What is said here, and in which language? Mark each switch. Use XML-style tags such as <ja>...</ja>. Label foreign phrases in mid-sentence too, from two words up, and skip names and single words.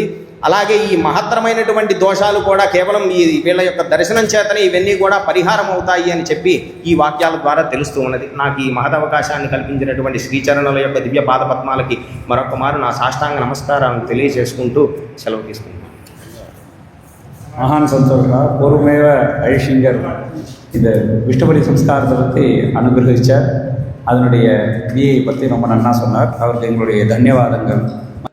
<te>అలాగే ఈ మహత్తరమైనటువంటి దోషాలు కూడా కేవలం ఈ వీళ్ళ యొక్క దర్శనం చేతనే ఇవన్నీ కూడా పరిహారం అవుతాయి అని చెప్పి ఈ వాక్యాల ద్వారా తెలుస్తూ ఉన్నది. నాకు ఈ మహదవకాశాన్ని కల్పించినటువంటి శ్రీచరణుల యొక్క దివ్య పాదపద్మాలకి మరొక మారు నా సాష్టాంగ నమస్కారాలను తెలియజేసుకుంటూ సెలవు తీసుకుంటాను.</te> <ta>மகான் சந்தோஷா பூர்வமேவ ஐஷிங்கர் இந்த விஷ்ணுபலி சம்ஸ்காரத்தை பற்றி அனுகிரகிச்சார். அதனுடைய கிரியையை பற்றி ரொம்ப நன்னா சொன்னார். அவருக்கு எங்களுடைய தன்யவாதங்கள்.</ta>